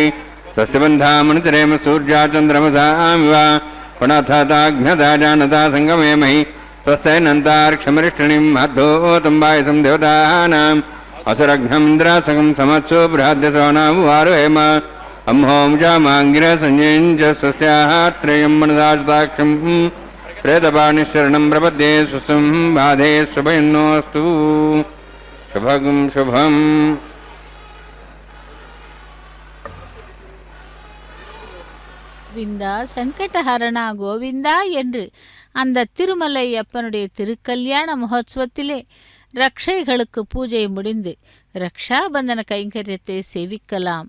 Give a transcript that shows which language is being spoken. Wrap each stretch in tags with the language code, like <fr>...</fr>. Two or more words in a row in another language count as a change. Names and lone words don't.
<sa>स्वस्ति बन्धामनुचरेम सूर्या चन्द्रमसामिव पुनथताघ्नता जानता सङ्गमे महि स्वस्तिनन्तार्क्षमरिष्ठिणीं महद्धोतम्बायसं देवतानाम् असुरघ्नमिन्द्रासकं समत्सु बृहद्यसोनामुवारुहेम अम्हों जामाङ्गिरसंज्ञञ्च स्वस्त्याः त्रयं मनसाचताक्षं प्रेतपाणिशरणं प्रपद्ये स्वस्तं बाधे शुभयन्नोऽस्तु शुभगं शुभम्</sa> <ta>கோவிந்தா சங்கடஹரணா கோவிந்தா என்று அந்த திருமலை அப்பனுடைய திருக்கல்யாண மகோத்சவத்திலே ரக்ஷைகளுக்கு பூஜை முடிந்து ரக்ஷாபந்தன கைங்கரியத்தை சேவிக்கலாம்.</ta>